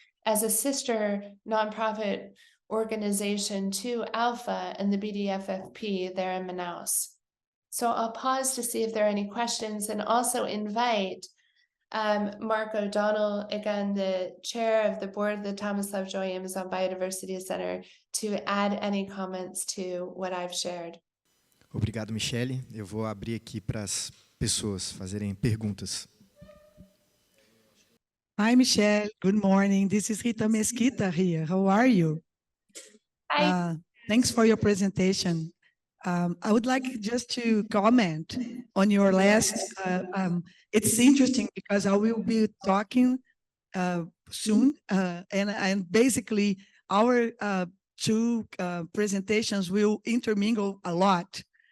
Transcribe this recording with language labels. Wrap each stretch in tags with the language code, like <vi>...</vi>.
<en>as a sister nonprofit organization to Alpha and the BDFFP there in Manaus. So I'll pause to see if there are any questions, and also invite Mark O'Donnell, again, the chair of the board of the Thomas Lovejoy Amazon Biodiversity Center, to add any comments to what I've shared.</en> <pt>Obrigado, Michele. Eu vou abrir aqui para as pessoas fazerem perguntas.</pt> <en>Hi, Michelle. Good morning. This is Rita Mesquita here. How are you? Hi. Thanks for your presentation. I would like just to comment on your last. It's interesting because I will be talking soon, and basically our two presentations will intermingle a lot.</en>